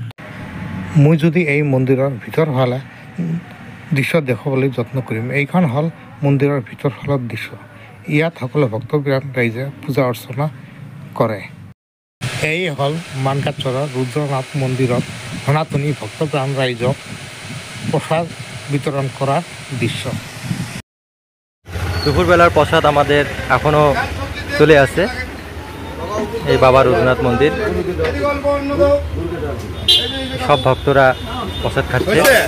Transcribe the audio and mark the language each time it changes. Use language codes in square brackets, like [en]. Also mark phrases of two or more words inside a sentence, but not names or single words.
[as] মই যদি এই মন্দিৰৰ ভিতৰ ফালে দৃশ্য দেখুৱাবলৈ যত্ন কৰিম। এইখন হ'ল মন্দিৰৰ ভিতৰ ফালৰ দৃশ্য। ইয়াত সকলো ভক্তপ্ৰাণ ৰাইজে পূজা অৰ্চনা কৰে। এই হ'ল মানকাচৰৰ ৰুদ্ৰনাথ মন্দিৰত সনাতনী ভক্তপ্ৰাণ ৰাইজক [bn] প্রসাদ বিতরণ করার দৃশ্য। দুপুরবেলার প্রসাদ আমাদের এখনো চলে আছে এই বাবা রুদ্রনাথ মন্দির। সব ভক্তরা প্রসাদ খাচ্ছে।